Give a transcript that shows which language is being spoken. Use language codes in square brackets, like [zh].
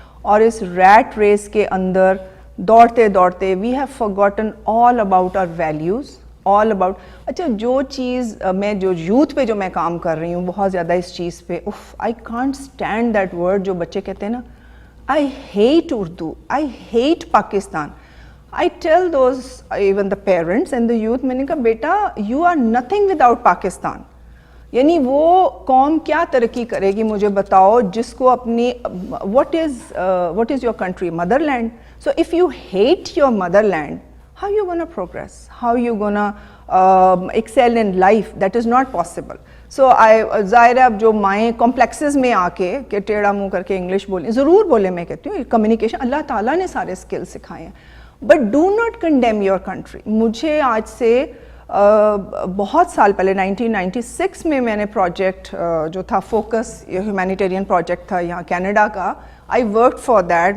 [ur] اور اس rate race کے اندر دوڑتے دوڑتے [en] We have forgotten all about our values, all about. [ur] اچھا, جو چیز میں جو یوتھ پہ جو میں کام کر رہی ہوں بہت زیادہ اس چیز پہ, I can't stand that word جو بچے کہتے ہیں نا, [en] I hate Urdu, I hate Pakistan. I tell those, even the parents and the youth, [ur] میں نے کہا بیٹا [en] you are nothing without Pakistan. [ur] یعنی وہ قوم کیا ترقی کرے گی مجھے بتاؤ جس کو اپنی [en] what is your country? Motherland. So if you hate your motherland, how you gonna progress? How you gonna excel in life? That is not possible. [ur] سو ظاہر ہے اب جو مائیں کمپلیکسز میں آ کے کہ ٹیڑھا منہ کر کے انگلش بولیں, ضرور بولیں, میں کہتی ہوں کمیونیکیشن اللہ تعالیٰ نے سارے اسکل سکھائے ہیں, [en] But do not condemn your country. [ur] مجھے آج سے بہت سال پہلے 1996 میں نے پروجیکٹ جو تھا فوکس ہیومینیٹیرین پروجیکٹ تھا یہاں کینیڈا کا, [en] I work for that.